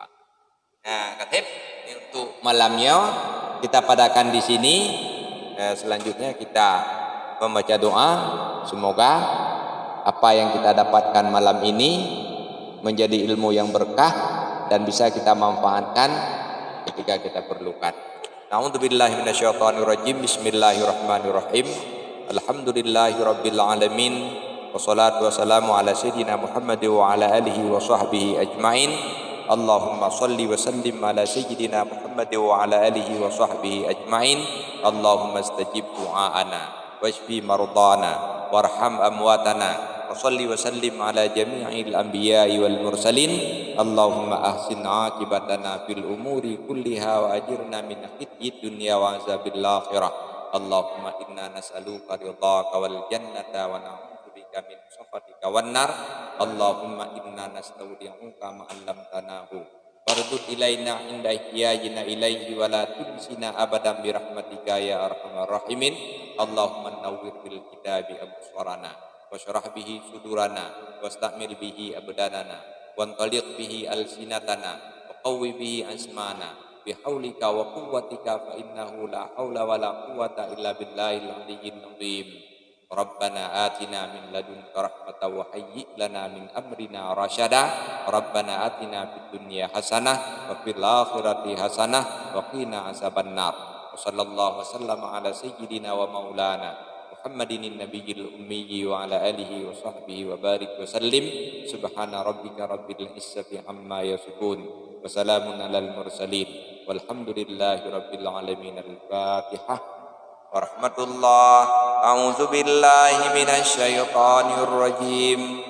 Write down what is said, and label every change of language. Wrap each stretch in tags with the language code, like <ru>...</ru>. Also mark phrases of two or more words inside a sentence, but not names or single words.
<id>Nah, Katib, ini untuk malamnya kita padakan di sini. Selanjutnya kita membaca doa. Semoga apa yang kita dapatkan malam ini menjadi ilmu yang berkah dan bisa kita manfaatkan ketika kita perlukan.</id> <ar>أعوذ بالله من الشيطان الرجيم. بسم الله الرحمن الرحيم. الحمد لله رب العالمين. والصلاة والسلام على سيدنا محمد وعلى آله وصحبه أجمعين. اللهم صل وسلم على سيدنا محمد وعلى آله وصحبه أجمعين. اللهم استجب دعاءنا واشف مرضانا وارحم أمواتنا وصل وسلم على جميع الأنبياء والمرسلين. اللهم أحسن عاقبتنا في الأمور كلها وأجرنا من خزي الدنيا وعذاب الآخرة. اللهم إنا نسألك رضاك والجنة ونعوذ بك من سخطك والنار. اللهم إنا نستودعك ما علمتناه واردد إلينا عند احتياجنا إليه ولا تنسنا أبدا برحمتك يا أرحم الراحمين. اللهم نور بالكتاب أبصارنا واشرح به صدورنا واستعمل به أبداننا وأطلق به ألسنتنا وقو به أسماعنا بحولك وقوتك فإنه لا حول ولا قوة إلا بالله العلي العظيم. ربنا آتنا من لدنك رحمة وهيئ لنا من أمرنا رشدا. ربنا آتنا في الدنيا حسنة وفي الآخرة حسنة وقنا عذاب النار. وصلى الله وسلم على سيدنا ومولانا محمد النبي الأمي وعلى آله وصحبه وبارك وسلم. سبحان ربك رب العزة عما يصفون وسلام على المرسلين والحمد لله رب العالمين. الفاتحة. ورحمة الله. أعوذ بالله من الشيطان الرجيم.</ar>